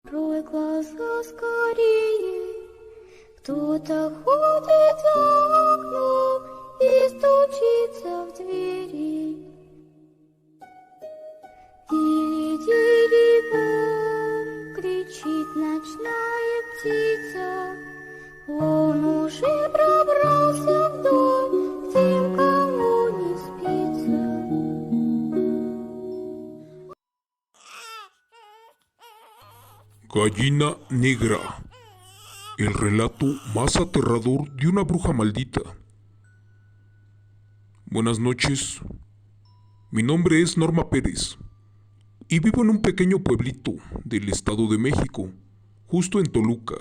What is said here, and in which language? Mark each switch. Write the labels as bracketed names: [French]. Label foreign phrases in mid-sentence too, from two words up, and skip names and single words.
[Russian] Открой глаза скорее, кто-то ходит за окном и стучится в двери. Дири-дири-бом, кричит ночная птица, он уже пробрался в дом, тем, кому не спится. [Spanish] Gallina negra. El relato más aterrador de una bruja maldita. Buenas noches. Mi nombre es Norma Pérez y vivo en un pequeño pueblito del Estado de México, justo en Toluca.